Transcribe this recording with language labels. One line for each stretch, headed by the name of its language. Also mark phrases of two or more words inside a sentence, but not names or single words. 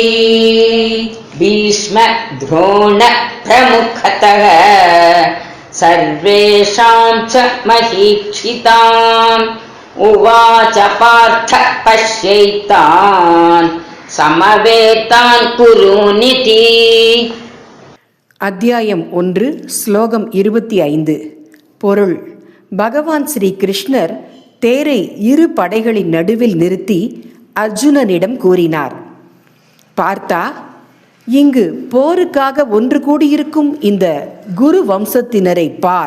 Sanskrit: भीष्म द्रोण प्रमुखतः सर्वेषां च महीक्षिताम्। उवाच पार्थ पश्यैतान् समवेतान् कुरूनिति।
Tamil: அத்தியாயம் 1 ஸ்லோகம் 25. பொருள்: பகவான் ஸ்ரீ கிருஷ்ணர் தேரை இரு படைகளின் நடுவில் நிறுத்தி அர்ஜுனனிடம் கூறினார், பார்த்தா, இங்கு போருக்காக ஒன்று கூடியிருக்கும் இந்த குரு வம்சத்தினரை பார்.